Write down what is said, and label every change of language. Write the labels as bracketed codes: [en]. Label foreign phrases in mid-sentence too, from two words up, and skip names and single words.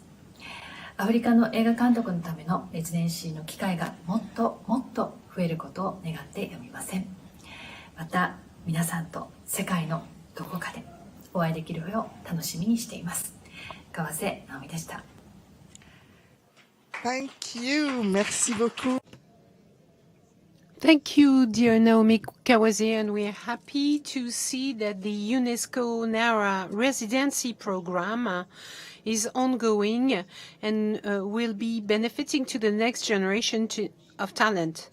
[ja] アフリカの映画監督のためのレジデンシーの機会がもっともっと増えることを願ってやみません。また皆さんと世界のどこかでお会いできる日を楽しみにしています。川瀬直美でした。 [en] Thank you. [fr] Merci beaucoup. [en] Thank you, dear Naomi Kawase, and we're happy to see that the UNESCO NARA residency program is ongoing and will be benefiting to the next generation of talent.